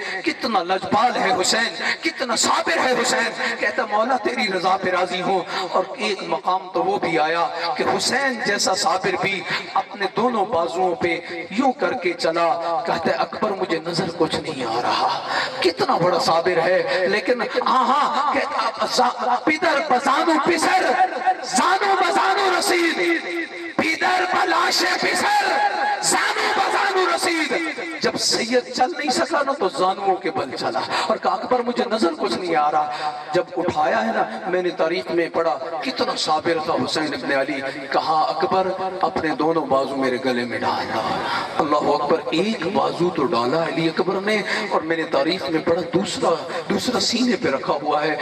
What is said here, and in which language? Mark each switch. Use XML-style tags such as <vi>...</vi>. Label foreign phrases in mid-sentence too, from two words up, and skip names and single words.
<ur>کتنا لجپال ہے حسین، کتنا صابر ہے حسین، کہتا مولا تیری رضا پہ راضی ہوں۔ اور ایک مقام تو وہ بھی آیا کہ حسین جیسا صابر بھی اپنے دونوں بازوؤں پہ یوں کر کے چلا، کہتا ہے اکبر مجھے نظر کچھ نہیں آ رہا، کتنا بڑا صابر ہے، لیکن</ur> <fa>پیدر بزانو پسر زانو بزانو رسید، پیدر بلاش پسر زانو بزانو رسید۔</fa> <ur>جب سید چل نہیں سکا نا تو زانووں کے بل چلا اور کہا اکبر مجھے نظر کچھ نہیں آ رہا۔ جب اٹھایا ہے نا، میں نے تاریخ میں پڑھا کتنا صابر تھا حسین ابن علی، کہا اکبر اپنے دونوں بازو میرے گلے میں ڈالا۔ اللہ اکبر، ایک بازو تو ڈالا علی اکبر نے، اور میں نے تاریخ میں پڑھا دوسرا سینے پہ رکھا ہوا ہے۔</ur>